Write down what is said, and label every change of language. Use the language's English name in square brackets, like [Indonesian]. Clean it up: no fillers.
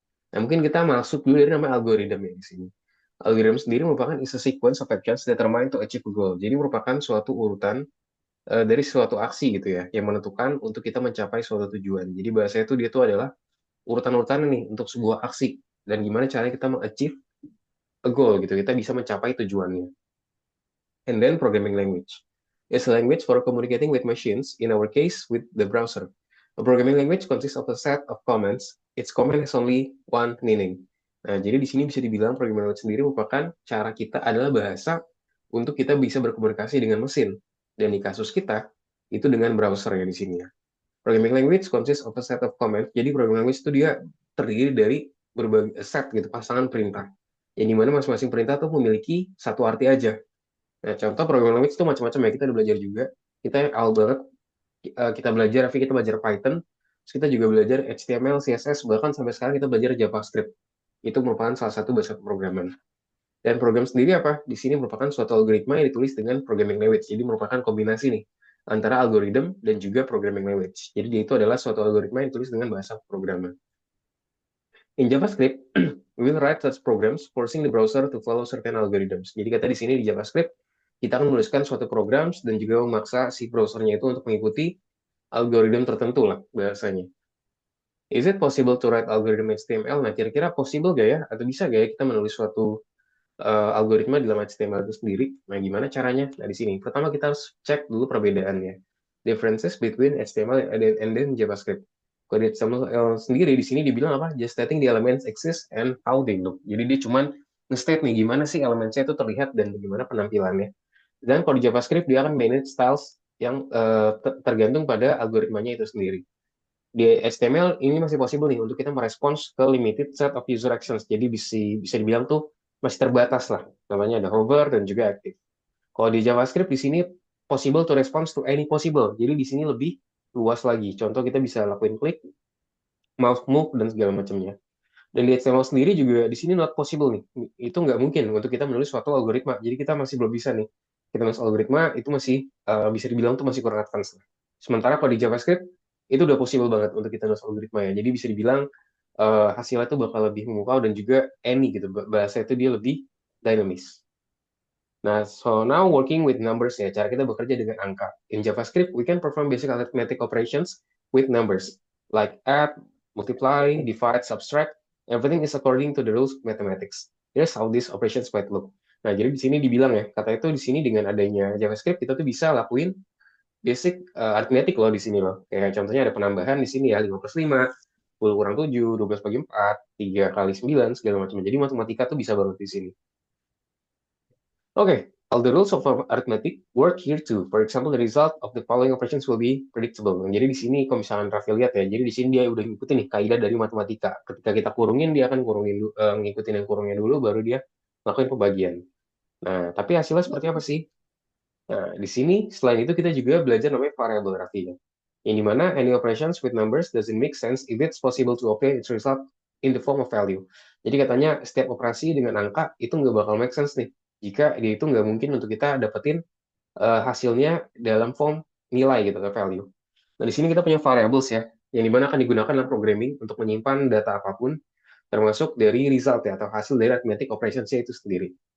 [Indonesian] Nah, mungkin kita masuk dulu dari nama algoritma ya di sini. Algoritma sendiri merupakan [English] is a sequence of actions determined to achieve a goal. [Indonesian] Jadi merupakan suatu urutan dari suatu aksi gitu ya, yang menentukan untuk kita mencapai suatu tujuan. Jadi bahasa itu dia tuh adalah urutan-urutan nih untuk sebuah aksi dan gimana caranya kita mengachieve [English] a goal [Indonesian] gitu. Kita bisa mencapai tujuannya. [English] And then programming language is a language for communicating with machines, in our case, with the browser. A programming language consists of a set of commands. Its command has only one meaning. [Indonesian] Nah, jadi di sini bisa dibilang programming language sendiri merupakan cara kita adalah bahasa untuk kita bisa berkomunikasi dengan mesin. Dan di kasus kita, itu dengan browser ya di sini ya. [English] Programming language consists of a set of commands. [Indonesian] Jadi programming language itu dia terdiri dari berbagai set gitu, pasangan perintah. Yang dimana masing-masing perintah tuh memiliki satu arti aja. Nah, contoh programming language itu macam-macam ya. Kita udah belajar juga. Kita awal banget kita belajar, tapi kita belajar Python. Terus kita juga belajar HTML, CSS, bahkan sampai sekarang kita belajar JavaScript. Itu merupakan salah satu bahasa pemrograman. Dan program sendiri apa? Di sini merupakan suatu algoritma yang ditulis dengan programming language. Jadi merupakan kombinasi nih antara algoritma dan juga programming language. Jadi dia itu adalah suatu algoritma yang ditulis dengan bahasa pemrograman. [English] In JavaScript, we will write such programs forcing the browser to follow certain algorithms. [Indonesian] Jadi kata di sini di JavaScript, kita akan menuliskan suatu program dan juga memaksa si browsernya itu untuk mengikuti algoritma tertentu lah bahasanya. [English] Is it possible to write algorithm HTML? [Indonesian] Nah, kira-kira possible gak ya? Atau bisa gak ya kita menulis suatu algoritma di dalam HTML itu sendiri? Nah, gimana caranya? Nah, di sini. Pertama kita harus cek dulu perbedaannya. [English] Differences between HTML and then JavaScript. [Indonesian] Kalau di HTML sendiri, di sini dibilang apa? [English] Just stating the elements exist and how they look. [Indonesian] Jadi dia cuman nge-state nih, gimana sih elemennya itu terlihat dan bagaimana penampilannya. Dan kalau di JavaScript, dia akan manage styles yang tergantung pada algoritmanya itu sendiri. Di HTML ini masih possible nih untuk kita merespons ke [English] limited set of user actions. [Indonesian] Jadi bisa dibilang tuh masih terbatas lah. Namanya ada hover dan juga active. Kalau di JavaScript di sini [English] possible to response to any possible. [Indonesian] Jadi di sini lebih luas lagi. Contoh kita bisa lakuin klik, mouse move dan segala macamnya. Dan di HTML sendiri juga di sini [English] not possible [Indonesian] nih. Itu nggak mungkin untuk kita menulis suatu algoritma. Jadi kita masih belum bisa nih. Kita nulis algoritma itu masih bisa dibilang tuh masih kurang advance. Sementara kalau di JavaScript itu udah possible banget untuk kita nulis algoritma ya. Jadi bisa dibilang hasilnya itu bakal lebih memukau dan juga any gitu. Bahasa itu dia lebih dinamis. Nah, [English] so now working with numbers [Indonesian] ya, cara kita bekerja dengan angka. [English] In JavaScript, we can perform basic arithmetic operations with numbers, like add, multiply, divide, subtract. Everything is according to the rules of mathematics. Here's how these operations might look. [Indonesian] Nah, jadi di sini dibilang ya, kata itu di sini dengan adanya JavaScript kita tuh bisa lakuin basic arithmetic loh di sini loh. Kayak contohnya ada penambahan di sini ya, 5 plus 5, 10 kurang 7, 12 bagi 4, 3 kali 9, segala macam. Jadi matematika tuh bisa banget di sini. [English] Okay, all the rules of arithmetic work here too. For example, the result of the following operations will be predictable. [Indonesian] Nah, jadi di sini kalau misalkan Raffi lihat ya, jadi di sini dia udah ngikutin nih kaidah dari matematika. Ketika kita kurungin, dia akan ngikutin yang kurungnya dulu, baru dia lakuin pembagian. Nah, tapi hasilnya seperti apa sih? Nah, di sini selain itu kita juga belajar namanya variable Raffi ya. Yang dimana [English] any operations with numbers doesn't make sense if it's possible to obtain its result in the form of value. [Indonesian] Jadi katanya setiap operasi dengan angka itu nggak bakal make sense nih jika dia itu nggak mungkin untuk kita dapetin hasilnya dalam form nilai gitu ke value. Nah di sini kita punya variables ya, yang dimana akan digunakan dalam programming untuk menyimpan data apapun, termasuk dari result ya atau hasil dari arithmetic operationsnya itu sendiri.